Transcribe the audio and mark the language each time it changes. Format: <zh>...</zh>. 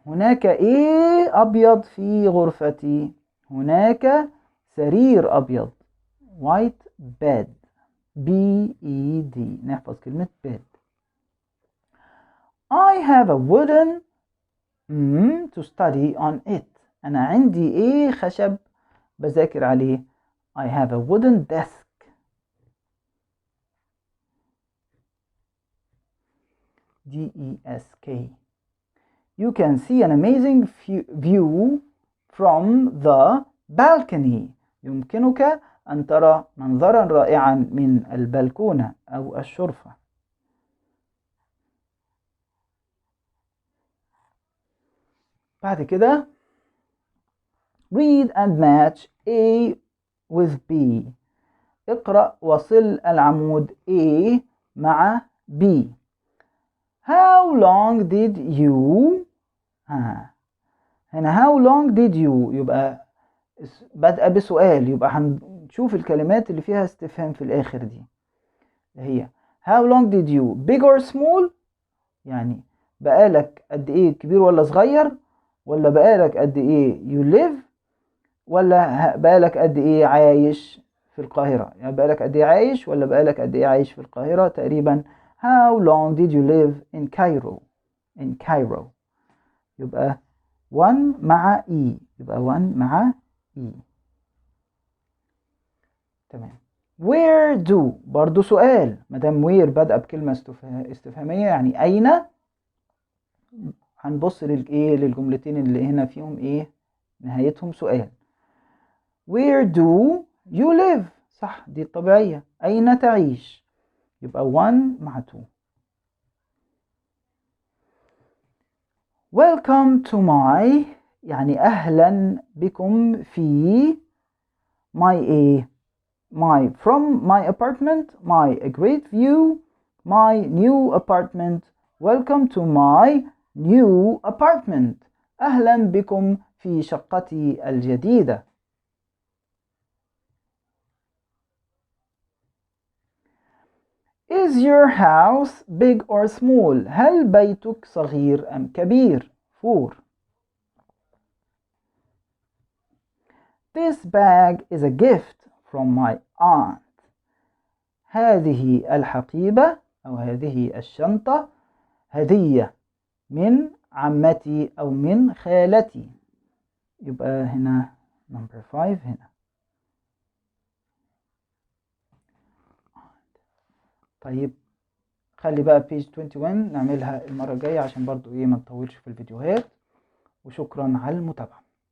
<ar>هناك إيه أبيض في غرفتي؟ هناك سرير أبيض.</ar> <en>white bed. B-E-D.</en> <ar>نحفظ كلمة bed.</ar> <en>I have a wooden to study on it.</en> <ar>أنا عندي إيه خشب بذاكر عليه.</ar> <en>I have a wooden desk. D-E-S-K. You can see an amazing view from the balcony.</en> <ar>يمكنك أن ترى منظرا رائعا من البلكونة أو الشرفة. بعد كده</ar> <en>read and match A with B.</en> <ar>اقرأ وصل العمود A مع B.</ar> <en>How long did you</en> <ar>هنا</ar> <en>how long did you</en> <ar>يبقى بدأ بسؤال، يبقى هنشوف الكلمات اللي فيها استفهام في الآخر دي. هي</ar> <en>how long did you big or small،</en> <ar>يعني بقالك قد إيه، كبير ولا صغير، ولا بقالك قد إيه</ar> <en>you live،</en> <ar>ولا بقالك قد إيه عايش في القاهرة. يعني بقالك قد إيه عايش، ولا بقالك قد إيه عايش في القاهرة. تقريبا</ar> <en>how long did you live in Cairo. in Cairo.</en> <ar>يبقى</ar> <en>1</en> <ar>مع</ar> <en>E.</en> <ar>يبقى 1 مع E. تمام.</ar> <en>where do</en> <ar>برضو سؤال، مدام where بدأ بكلمة استفهامية يعني أين، هنبص للجملتين اللي هنا فيهم إيه نهايتهم سؤال.</ar> <en>where do you live،</en> <ar>صح، دي الطبيعية، أين تعيش. يبقى 1 مع 2.</ar> <en>welcome to my</en> <ar>يعني أهلا بكم في</ar> <en>my from my apartment, my a great view, my new apartment. welcome to my new apartment.</en> <ar>أهلا بكم في شقتي الجديدة.</ar> <en>Is your house big or small؟</en> <ar>هل بيتك صغير أم كبير؟</ar> <en>4. This bag is a gift from my aunt.</en> <ar>هذه الحقيبة أو هذه الشنطة هدية من عمتي أو من خالتي. يبقى هنا</ar> <en>number 5</en> <ar>هنا. طيب خلي بقى</ar> <en>page 21</en> <ar>نعملها المرة الجاية عشان برضو ايه ما نطولش في الفيديوهات. وشكرا على المتابعة.</ar>